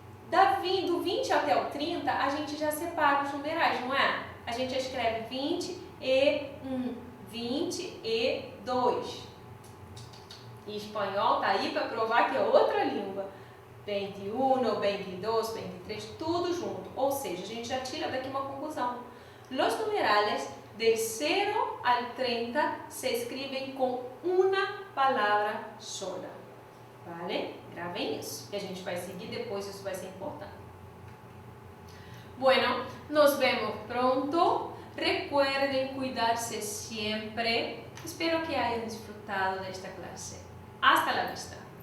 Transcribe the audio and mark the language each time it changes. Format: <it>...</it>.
<pt>Do 20 até o 30, a gente já separa os numerais, não é? A gente escreve 20 e 1, 20 e 2. E espanhol tá aí para provar que é outra língua. 21, 22, 23, tudo junto. Ou seja, a gente já tira daqui uma conclusão.</pt> <es>Los numerales del 0 al 30 se escriben con una palabra sola.</es> <pt>Vale? Gravem isso. E a gente vai seguir depois, isso vai ser importante.</pt> <es>Bueno, nos vemos pronto. Recuerden cuidarse siempre. Espero que hayan disfrutado de esta clase. Hasta la vista.</es>